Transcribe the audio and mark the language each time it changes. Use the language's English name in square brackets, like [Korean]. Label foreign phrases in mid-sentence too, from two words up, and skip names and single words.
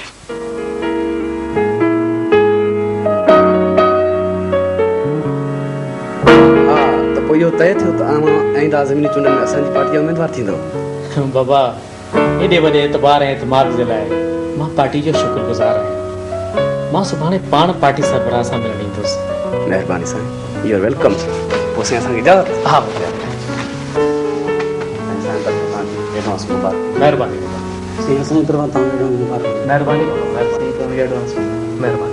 [Sindhi] पोइ इहो तय थियो त अव्हां आईंदा ज़मीनी चूंडनि में असांजी पार्टी उमेदवार थींदो। बाबा, एॾे वॾे एतबार ऐं एतमाद जे लाइ मां पार्टी जो शुक्रगुज़ार आहियां। मां सुभाणे पाण पार्टी सरबराह सां मिलण ईंदुसि। महिरबानी साईं, [English] you are welcome. [Sindhi] पोइ साईं असांखे इजाज़त। हा महिरबानी साईं, असांजी तरफ़ां तव्हांखे मुबारक। महिरबानी बाबा, महिरबानी एडवांस। महिरबानी।